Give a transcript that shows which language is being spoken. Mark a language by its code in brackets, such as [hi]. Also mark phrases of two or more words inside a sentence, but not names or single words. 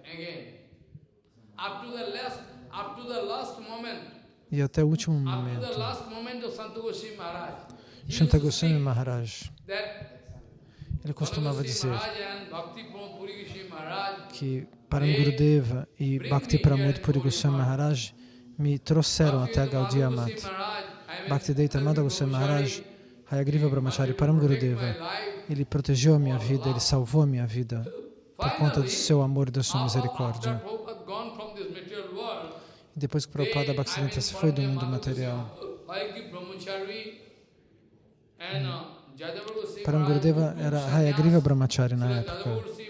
[pt] E até o último momento, Shanta Goswami Maharaj, ele costumava dizer que Param Gurudeva e Bhakti Pramod Puri Goswami Maharaj me trouxeram até a Gaudiya Mata. Bhaktivedanta Madhava Goswami Maharaj, Hayagriva Brahmachari, Param Gurudeva, ele protegeu a minha vida, ele salvou a minha vida por conta do seu amor e da sua misericórdia. E depois que Prabhupada Bhaktisiddhanta se foi do mundo material, Param Gurudeva era Hayagriva Brahmachari na época.